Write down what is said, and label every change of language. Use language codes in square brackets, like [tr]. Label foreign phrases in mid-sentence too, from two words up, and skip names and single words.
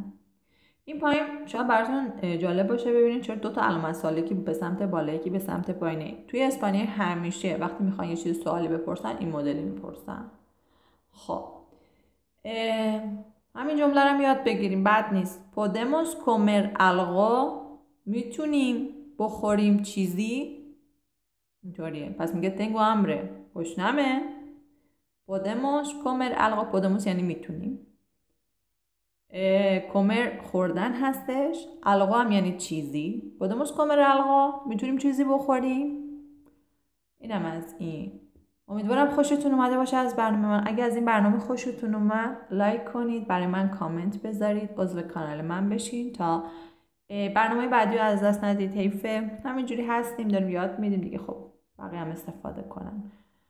[fa] این پایین شاید براتون جالب باشه ببینید چرا دو تا علامت سوالی که به سمت بالا یکی به سمت پایینه. توی اسپانیایی همیشه وقتی میخوان یه چیز سوالی بپرسن این مدلی میپرسن. خب همین جمله رو یاد بگیریم، بد نیست. [es] podemos comer algo، [fa] میتونیم بخوریم چیزی، اینطوریه. پس میگه [es] tengo hambre، [fa] گشنمه. [es] podemos comer algo، [fa] podemos یعنی میتونیم. comer خوردن هستش، algo هم یعنی چیزی. [es] podemos comer algo، [fa] میتونیم چیزی بخوریم. اینم از این. امیدوارم خوشتون اومده باشه از برنامه من. اگه از این برنامه خوشتون اومد لایک کنید، برای من کامنت بذارید، عضو کانال من بشین تا برنامه بعدی رو از دست ندید. حیفه همینجوری هستیم داریم یاد میدیم دیگه، خب بقیه هم استفاده کنن.